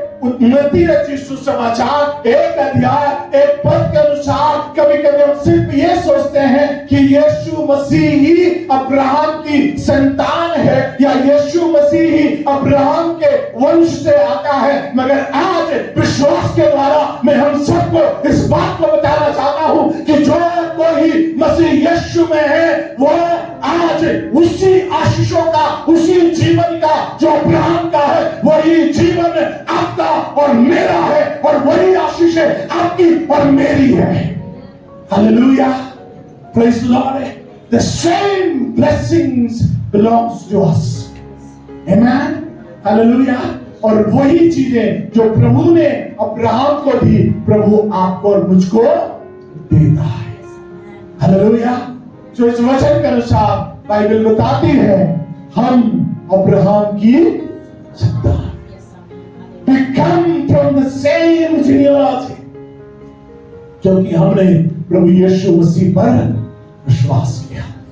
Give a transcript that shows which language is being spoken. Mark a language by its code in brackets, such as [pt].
[hi] मत्ती रचित सुसमाचार 1 अध्याय 1 पद के अनुसार कभी कभी हम सिर्फ ये सोचते हैं कि यीशु मसीह ही अब्राहम की संतान है या यीशु मसीह ही अब्राहम के वंश से आता है, मगर आज विश्वास के द्वारा मैं हम सबको इस बात को बताना चाहता हूं कि जो कोई मसीह यीशु में है वो आज उसी आशीषों का, उसी जीवन का जो अब्राहम का है, वही जीवन आपका और मेरा है, और वही आशीष है आपकी और मेरी है। Hallelujah, [en] Praise the lord. The same blessings belongs to us. [hi] Amen. Hallelujah. और वही चीजें जो प्रभु ने अब्राहम को दी, प्रभु आपको और मुझको देता है। हालेलुया। जो इस वचन के अनुसार बाइबल बताती है हम अब्राहम की संतान, [en] we come from the same genealogy, [hi] क्योंकि हमने प्रभु यीशु मसीह पर विश्वास किया।